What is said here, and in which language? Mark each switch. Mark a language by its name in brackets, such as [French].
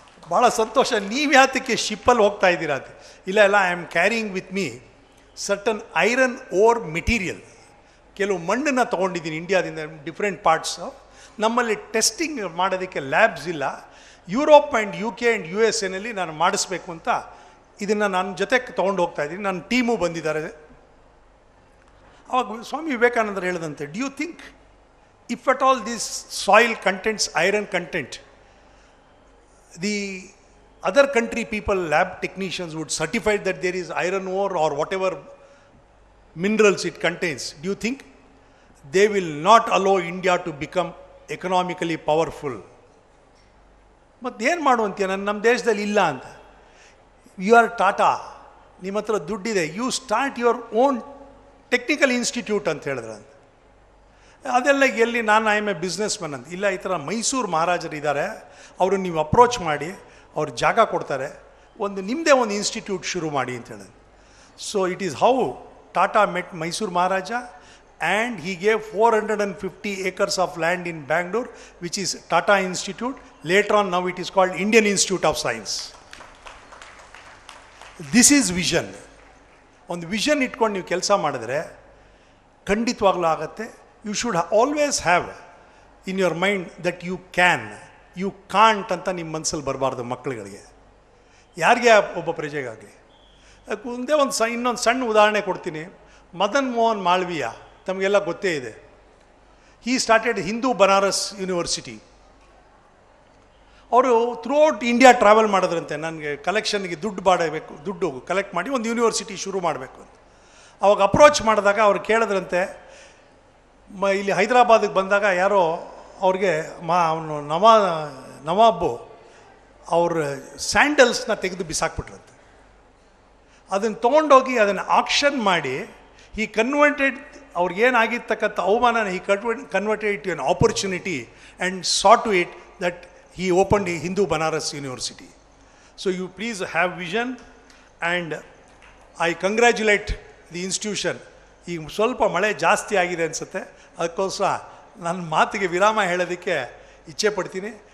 [Kannada] ಭಾಳ ಸಂತೋಷ, ನೀವು ಯಾತಕ್ಕೆ ಶಿಪ್ಪಲ್ಲಿ ಹೋಗ್ತಾ ಇದ್ದೀರಾ ಅಂತ. ಇಲ್ಲ ಇಲ್ಲ, [English] I am carrying with me certain iron ore material. [Kannada] ಕೆಲವು ಮಣ್ಣನ್ನು ತೊಗೊಂಡಿದ್ದೀನಿ ಇಂಡಿಯಾದಿಂದ, ಡಿಫ್ರೆಂಟ್ ಪಾರ್ಟ್ಸು. ನಮ್ಮಲ್ಲಿ ಟೆಸ್ಟಿಂಗ್ ಮಾಡೋದಕ್ಕೆ ಲ್ಯಾಬ್ಸ್ ಇಲ್ಲ. Europe and UK and USA ನಾನು ಮಾಡಿಸ್ಬೇಕು ಅಂತ ಇದನ್ನು ನನ್ನ ಜೊತೆಗೆ ತೊಗೊಂಡು ಹೋಗ್ತಾ ಇದ್ದೀನಿ. ನನ್ನ ಟೀಮು ಬಂದಿದ್ದಾರೆ. ಅವಾಗ ಸ್ವಾಮಿ ವಿವೇಕಾನಂದರು ಹೇಳಿದಂತೆ, [English] Do you think if at all this soil contains iron content, the other country people, lab technicians would certify that there is iron ore or whatever minerals it contains. Do you think they will not allow India to become economically powerful? [Kannada] ಮತ್ತು ಏನು ಮಾಡುವಂತೀಯ, ನಮ್ಮ ದೇಶದಲ್ಲಿ ಇಲ್ಲ ಅಂತ. [English] you are Tata, [Kannada] ನಿಮ್ಮ ಹತ್ರ ದುಡ್ಡಿದೆ, [English] you start your own technical institute [Kannada] ಅಂತ ಹೇಳಿದ್ರೆ ಅಂತ. ಅದೆಲ್ಲ ಎಲ್ಲಿ, ನಾನು [English] I am a businessman [Kannada] ಅಂತ. ಇಲ್ಲ, ಈ ಥರ ಮೈಸೂರು ಮಹಾರಾಜರು ಇದ್ದಾರೆ, ಅವರು ನೀವು ಅಪ್ರೋಚ್ ಮಾಡಿ ಅವ್ರು ಜಾಗ ಕೊಡ್ತಾರೆ, ನಿಮ್ಮದೇ ಒಂದು ಇನ್ಸ್ಟಿಟ್ಯೂಟ್ ಶುರು ಮಾಡಿ ಅಂತ ಹೇಳಿದ್ರು. [English] So it is how Tata met Mysuru Maharaja, and he gave 450 acres of land in Bangalore, which is Tata Institute. Later on, now it is called Indian Institute of Science. This is vision. [Kannada] ಒಂದು vision ಇಟ್ಕೊಂಡು ನೀವು ಕೆಲಸ ಮಾಡಿದ್ರೆ ಖಂಡಿತವಾಗ್ಲೂ ಆಗುತ್ತೆ. [English] you should always have in your mind that you can, you can't [Kannada] ಅಂತ ನಿಮ್ಮ ಮನಸ್ಸಲ್ಲಿ ಬರಬಾರ್ದು ಮಕ್ಕಳುಗಳಿಗೆ, ಯಾರಿಗೆ ಒಬ್ಬ ಪ್ರಜೆಗಾಗಲಿ. ಒಂದೇ ಇನ್ನೊಂದು ಸಣ್ಣ ಉದಾಹರಣೆ ಕೊಡ್ತೀನಿ. ಮದನ್ ಮೋಹನ್ ಮಾಳವೀಯ ತಮಗೆಲ್ಲ ಗೊತ್ತೇ ಇದೆ. [English] He started Hindu Banaras university. [Kannada] ಅವರು ಥ್ರೂಔಟ್ ಇಂಡಿಯಾ ಟ್ರಾವೆಲ್ ಮಾಡಿದ್ರಂತೆ, ನನಗೆ ಕಲೆಕ್ಷನ್ಗೆ ದುಡ್ಡು ಕಲೆಕ್ಟ್ ಮಾಡಿ ಒಂದು ಯೂನಿವರ್ಸಿಟಿ ಶುರು ಮಾಡಬೇಕು ಅಂತ. ಅವಾಗ ಅಪ್ರೋಚ್ ಮಾಡಿದಾಗ ಅವ್ರು ಕೇಳಿದ್ರಂತೆ, ಇಲ್ಲಿ ಹೈದರಾಬಾದಿಗೆ ಬಂದಾಗ ಯಾರೋ ಅವ್ರಿಗೆ ಅವನು ನವಾಬು ಅವ್ರ ಸ್ಯಾಂಡಲ್ಸ್ನ ತೆಗೆದು ಬಿಸಾಕ್ಬಿಟ್ರಂತೆ. ಅದನ್ನು ತೊಗೊಂಡೋಗಿ ಅದನ್ನು ಆಕ್ಷನ್ ಮಾಡಿ ಈ ಕನ್ವರ್ಟೆಡ್ ಅವ್ರಿಗೇನಾಗಿರ್ತಕ್ಕಂಥ ಅವಮಾನ, [English] ಈ converted it an opportunity and saw to it that he opened a Hindu Banaras University. So you please have vision, and I congratulate the institution. [Kannada] ಈಗ ಸ್ವಲ್ಪ ಮಳೆ ಜಾಸ್ತಿ ಆಗಿದೆ ಅನಿಸುತ್ತೆ, ಅದಕ್ಕೋಸ್ಕರ ನನ್ನ ಮಾತಿಗೆ ವಿರಾಮ ಹೇಳೋದಕ್ಕೆ ಇಚ್ಛೆ ಪಡ್ತೀನಿ.